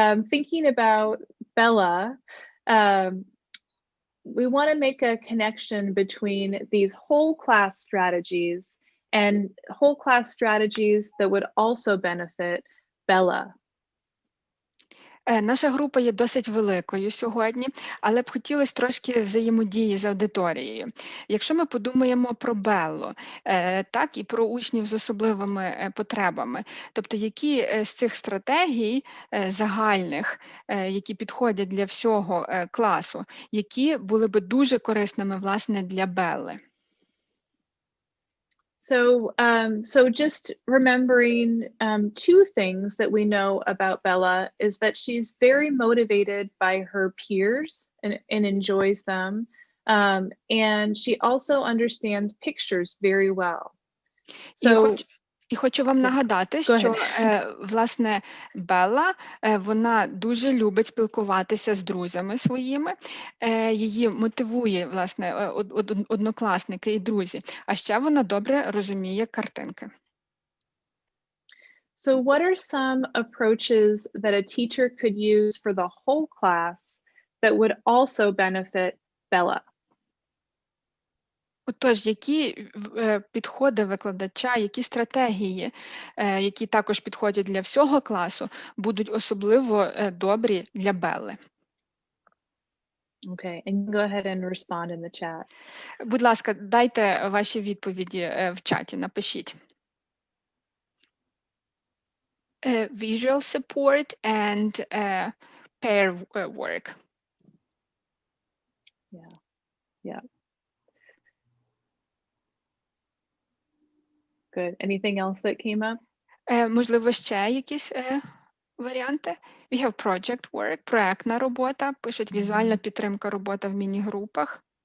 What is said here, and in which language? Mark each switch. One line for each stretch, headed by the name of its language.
English: Thinking about Bella, we want to make a connection between these whole class strategies and whole class strategies that would also benefit Bella.
Ukrainian: Наша група є досить великою сьогодні, але б хотілося трошки взаємодії з аудиторією. Якщо ми подумаємо про Беллу, так і про учнів з особливими потребами, тобто які з цих стратегій загальних, які підходять для всього класу, які були би дуже корисними, власне, для Белли?
English: So just remembering two things that we know about Bella is that she's very motivated by her peers and enjoys them. And she also understands pictures very well.
Ukrainian: І хочу вам нагадати, що, власне, Белла, вона дуже любить спілкуватися з друзями своїми, її мотивує, власне, однокласники і друзі, а ще вона добре розуміє картинки.
English: So what are some approaches that a teacher could use for the whole class that would also benefit Bella?
Ukrainian: Отож, які підходи викладача, які стратегії, які також підходять для всього класу, будуть особливо добрі для Белли?
English: Okay, and go ahead and respond in the chat.
Ukrainian: Будь ласка, дайте ваші відповіді в чаті, напишіть.
English: Visual support and pair work. Yeah. Good. Anything else that came up?
Ukrainian: Можливо, ще якісь варіанти?
English: We have project work,
Ukrainian: проектна робота, пишуть візуальна підтримка, робота в міні-групах.